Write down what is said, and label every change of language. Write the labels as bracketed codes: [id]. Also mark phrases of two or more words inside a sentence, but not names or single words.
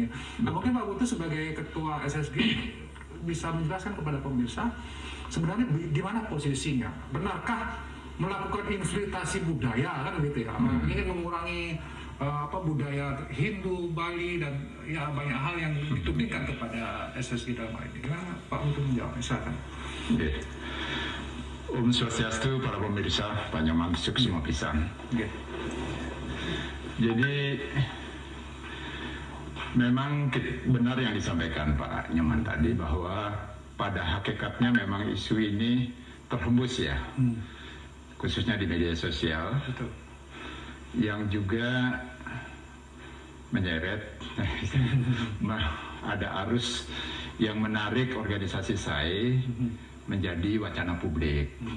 [id] Nah, mungkin Pak Putu sebagai Ketua SSG bisa menjelaskan kepada pemirsa sebenarnya di mana posisinya. Benarkah melakukan infiltrasi budaya kan gitu ya, ingin mengurangi budaya Hindu, Bali dan ya banyak hal yang ditudingkan kepada SSG dalam hal ini. Gimana Pak Putu menjawab? Silakan. Om Swastiastu, para pemirsa, Pak Nyoman, semua pisan. Jadi memang benar yang disampaikan Pak Nyoman tadi bahwa pada hakikatnya memang isu ini terhembus ya, khususnya di media sosial. Betul. Yang juga menyeret ada arus yang menarik organisasi SAI menjadi wacana publik.